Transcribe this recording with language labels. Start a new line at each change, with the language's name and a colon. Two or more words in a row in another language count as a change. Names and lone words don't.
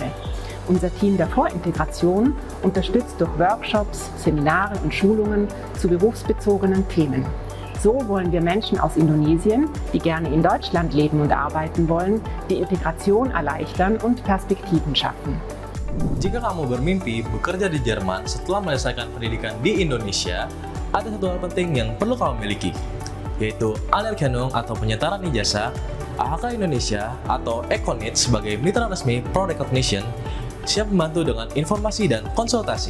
German: Unser Team der Vorintegration unterstützt durch Workshops, Seminare und Schulungen zu berufsbezogenen Themen. So wollen wir Menschen aus Indonesien, die gerne in Deutschland leben und arbeiten wollen, die Integration erleichtern und Perspektiven schaffen.
Indonesian: Jika kamu bermimpi bekerja di Jerman setelah menyelesaikan pendidikan di Indonesia, ada satu hal penting yang perlu kamu miliki, yaitu Anerkennung atau penyetaraan ijazah, AHK Indonesia atau Econit sebagai mitra resmi Pro Recognition, siap membantu dengan informasi dan konsultasi.